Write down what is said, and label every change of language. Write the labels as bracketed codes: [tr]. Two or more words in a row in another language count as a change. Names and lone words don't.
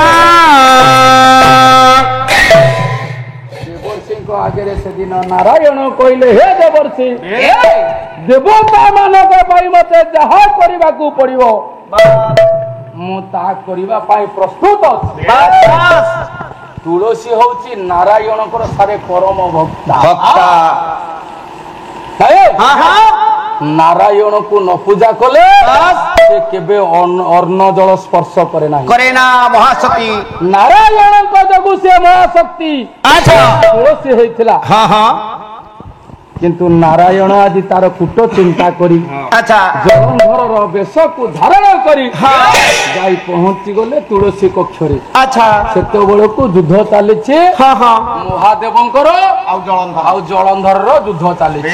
[or] দেবর্ষিଙ୍କ ଆଗରେ ସେଦିନ ନାରାୟଣ କହିଲେ ହେ ଦେବର୍ଷି ଦେବତା ମାନଙ୍କ ପାଇଁ ମତେ ଯାହା କରିବାକୁ ପଡିବ ମୁଁ ତାହା କରିବା ପାଇଁ ପ୍ରସ୍ତୁତ ଅଛି। ତୁଳସୀ ହଉଛି ନାରାୟଣଙ୍କର ସାରେ ପରମ ଭକ୍ତା। ନାରାୟଣକୁ ନ ପୂଜା କଲେ ସେ କେବେ ଅନ୍ନ ଜଳ ସ୍ପର୍ଶ କରେ ନାହିଁ। କରେ ନା ମହାସତୀ ନାରାୟଣଙ୍କ ଯୋଗୁଁ ସେ ମହାଶକ୍ତି ତୁଳସୀ ହେଇଥିଲା। କିନ୍ତୁ ନାରାୟଣ ଆଜି ତାର କୂଟ ଚିନ୍ତା କରି ଜଳନ୍ଧରର ବେଶକୁ ଧାରଣ କରି ଯାଇ ପହଞ୍ଚି ଗଲେ ତୁଳସୀ କକ୍ଷରେ। ସେତେବେଳକୁ ଯୁଦ୍ଧ ଚାଲିଛି ମହାଦେବଙ୍କର ଆଉ ଜଳନ୍ଧରର ଯୁଦ୍ଧ ଚାଲିଛି।